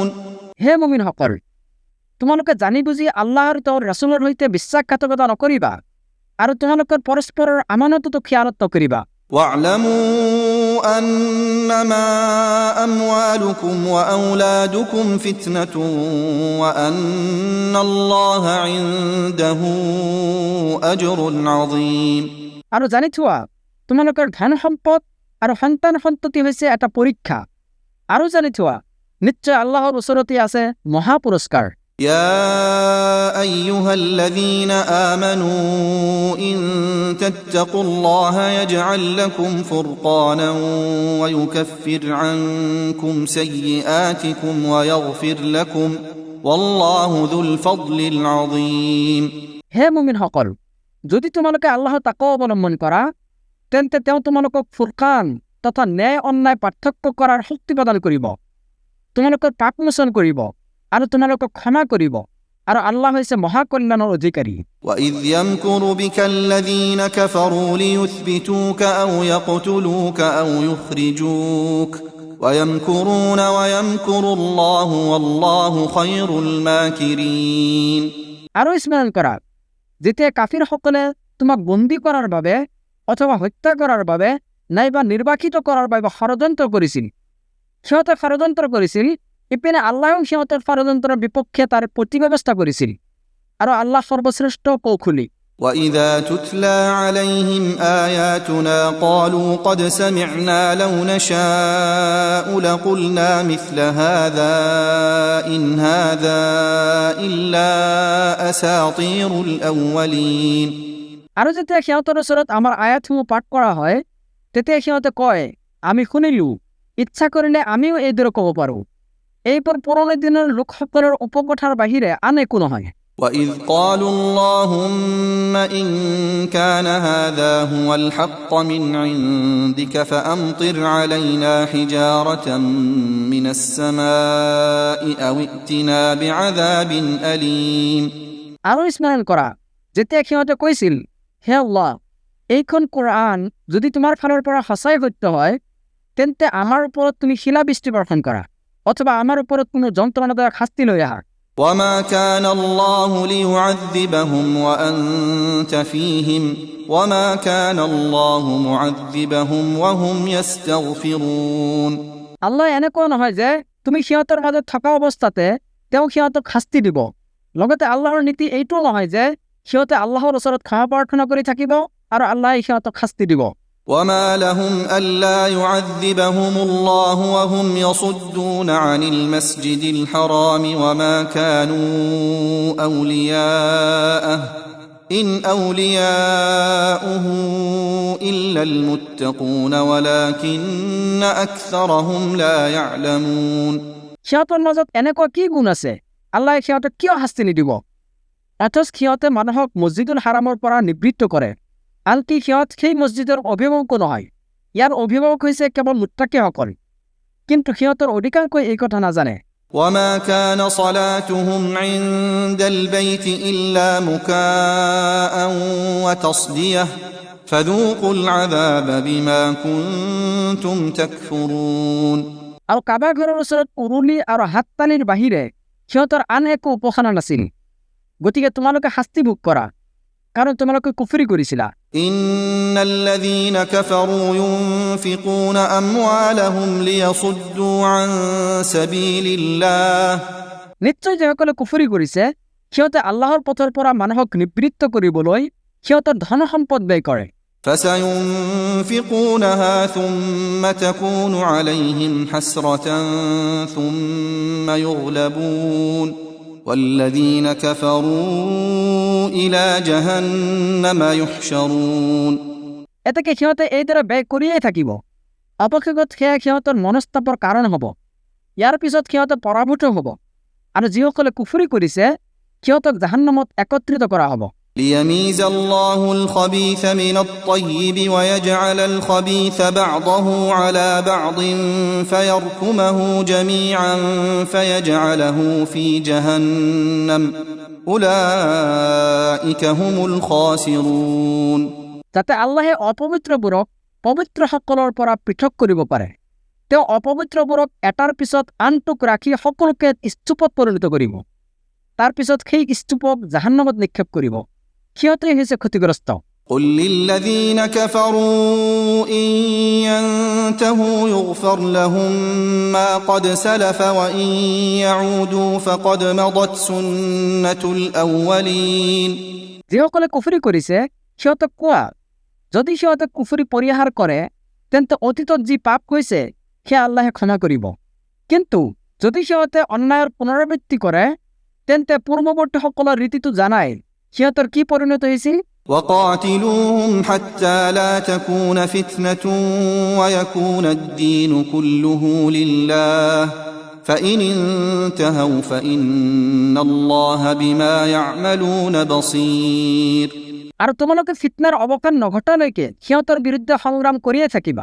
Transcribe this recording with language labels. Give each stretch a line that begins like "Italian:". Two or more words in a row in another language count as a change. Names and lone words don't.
Assamese: হে মুমিনসকল, তোমালোকে জানি বুজি আল্লাহ আৰু তেওঁৰ ৰাছুলৰ সৈতে বিশ্বাসঘাতকতা নকৰিবা আৰু তোমালোকৰ পৰস্পৰৰ আমানতটো খিয়ানত নকৰিবা।
Arabic: واعلموا أنما أموالكم وأولادكم فتنة وأن الله عنده أجر عظيم।
Assamese: আৰু জানি থোৱা তোমালোকৰ ধন সম্পদ আৰু সন্তান সন্ততি হৈছে এটা পৰীক্ষা, আৰু জানি থোৱা নিশ্চয় আল্লাহৰ ওচৰতে আছে মহা পুৰস্কাৰ।
Arabic: يا أيها الذين آمنوا إن تتقوا الله يجعل لكم فرقانا ويكفر عنكم سيئاتكم ويغفر لكم والله ذو الفضل العظيم।
Assamese: হে মুমিনসকল, যদি তোমালোকে আল্লাহৰ তাকৱা অৱলম্বন কৰা তেন্তে তেওঁ তোমালোকক ফুৰকান তথা ন্যায় অন্যায় পাৰ্থক্য কৰাৰ শক্তি প্ৰদান কৰিব, তোমালোকৰ পাপ মোচন কৰিব আৰু তোমালোকক ক্ষমা কৰিব, আৰু আল্লাহ হৈছে মহাকল্যাণৰ অধিকাৰী।
Arabic: وإذ يمكر بك الذين كفروا ليثبتوك أو يقتلوك أو يخرجوك ويمكرون ويمكر الله والله خير الماكرين।
Assamese: আৰু স্মৰণ কৰা যেতিয়া কাফিৰসকলে তোমাক বন্দী কৰাৰ বাবে অথবা হত্যা কৰাৰ বাবে নাইবা নিৰ্বাসিত কৰাৰ বাবে ষড়যন্ত্ৰ কৰিছিল, সিহঁতে ষড়যন্ত্ৰ কৰিছিল, ইপিনে আল্লাহেও সিহঁতৰ ষড়যন্ত্ৰৰ বিপক্ষে তাৰ প্ৰতিব্যৱস্থা কৰিছিল, আৰু আল্লাহ সৰ্বশ্ৰেষ্ঠ কৌশলী।
Arabic: وإذا تتلى عليهم آياتنا قالوا قد سمعنا لو نشاء لقلنا مثل هذا إن هذا إلا أساطير الأولين।
Assamese: আৰু যেতিয়া সিহঁতৰ ওচৰত আমাৰ আয়াতসমূহ পাঠ কৰা হয় তেতিয়া সিহঁতে কয়, আমি শুনিলো, ইচ্ছা কৰিলে আমিও এইদৰে ক'ব পাৰোঁ, এইবোৰ পুৰণি দিনৰ লোকসকলৰ উপকথাৰ বাহিৰে আন একো নহয়।
Arabic: وإذ قالوا اللهم إن كان هذا هو الحق من عندك فأمطر علينا حجارة من السماء أو ائتنا بعذاب أليم।
Assamese: আৰু স্মৰণ কৰা যেতিয়া সিহঁতে কৈছিল, হে আল্লাহ, এইখন কোৰআন যদি তোমাৰ ফালৰ পৰা সঁচাই সত্য হয় তেন্তে আমাৰ ওপৰত তুমি শিলাবৃষ্টি বৰ্ষণ কৰা অথবা আমাৰ ওপৰত কোনো যন্ত্ৰণাদায়ক শাস্তি লৈ আহা।
Arabic: وما كان الله ليعذبهم وأنت فيهم وما كان الله معذبهم وهم يستغفرون
Assamese: আল্লাহ এনেকুৱা নহয় যে তুমি সিহঁতৰ মাজত থকা অৱস্থাতে তেওঁ সিহঁতক শাস্তি দিব। লগতে আল্লাহৰ নীতি এইটোও নহয় যে সিহঁতে আল্লাহৰ ওচৰত ক্ষমা প্ৰাৰ্থনা কৰি থাকিব আৰু আল্লাহে সিহঁতক শাস্তি দিব।
Arabic: وما لهم ألا يعذبهم الله وهم يصدون عن المسجد الحرام وما كانوا أولياءه إن أولياؤه إلا المتقون ولكن أكثرهم لا يعلمون
Assamese: সিহঁতৰ মাজত এনেকুৱা কি গুণ আছে আল্লাহে সিহঁতক কিয় শাস্তি নিদিব? অথচ সিহঁতে মানুহক মছজিদুল হাৰামৰ পৰা নিবৃত্ত কৰে, আনকি সিহঁত সেই মছজিদৰ অভিভাৱকো নহয়। ইয়াৰ অভিভাৱক হৈছে কেৱল মুত্তাকিসকল, কিন্তু সিহঁতৰ অধিকাংশই এই কথা নাজানে।
Arabic: وما كان صلاتهم عند البيت إلا مكاء وتصدية فذوقوا العذاب بما كنتم تكفرون
Assamese: আৰু কাবা ঘৰৰ ওচৰত উৰুলি আৰু হাততালিৰ বাহিৰে সিহঁতৰ আন একো উপাসনা নাছিল। গতিকে তোমালোকে শাস্তি ভোগ কৰা, কাৰণ তোমালোকে কুফৰি কৰিছিলা।
Arabic: إن الذين كفروا ينفقون أموالهم ليصدوا عن سبيل الله
Assamese: নিশ্চয় যিসকলে কুফৰি কৰিছে সিহঁতে আল্লাহৰ পথৰ পৰা মানুহক নিবৃত্ত কৰিবলৈ সিহঁতৰ ধন সম্পদ ব্যয় কৰে।
Arabic: فسينفقونها ثم تكون عليهم حسرة ثم يغلبون والذين كفروا إلى جهنم يحشرون
Assamese: এতেকে সিহঁতে এইদৰে ব্যয় কৰিয়েই থাকিব। অপক্ষত সেয়া সিহঁতৰ মনস্তাপৰ কাৰণ হ'ব। ইয়াৰ পিছত সিহঁতে পৰাভূত হ'ব আৰু যিসকলে কুফৰি কৰিছে সিহঁতক জাহান্নামত একত্ৰিত কৰা হ'ব।
Arabic: ليميز الله الخبيث من الطيب ويجعل الخبيث بعضه على بعض فيركمه جميعا فيجعله في جهنم أولئك هم الخاسرون
Assamese: যাতে আল্লাহে অপবিত্ৰবোৰক পবিত্ৰসকলৰ পৰা পৃথক কৰিব পাৰে। তেওঁ অপবিত্ৰবোৰক এটাৰ পিছত আনটোক ৰাখি সকলোকে স্তূপত পৰিণত কৰিব, তাৰ পিছত সেই স্তূপক জাহান্নামত নিক্ষেপ কৰিব। সিহঁতেই হৈছে ক্ষতিগ্ৰস্ত।
Arabic: قل للذين كفروا إن ينتهوا يغفر لهم ما قد سلف وإن يعودوا فقد مضت سنة الأولين
Assamese: যিসকলে কুফৰি কৰিছে সিহঁতক কোৱা, যদি সিহঁতে কুফৰি পৰিহাৰ কৰে তেন্তে অতীতত যি পাপ হৈছে সেয়া আল্লাহে ক্ষমা কৰিব, কিন্তু যদি সিহঁতে অন্যায়ৰ পুনৰাবৃত্তি কৰে তেন্তে পূৰ্বৱৰ্তীসকলৰ ৰীতিটো জানাই সিহঁতৰ কি পৰিণত হৈছিল।
Arabic: وقاتلوهم حتى لا تكون فتنة ويكون الدين كله لله فإن انتهوا فإن الله بما يعملون بصير
Assamese: আৰু তোমালোকে ফিতনাৰ অৱসান নঘটালৈকে সিহঁতৰ বিৰুদ্ধে সংগ্ৰাম কৰিয়ে থাকিবা।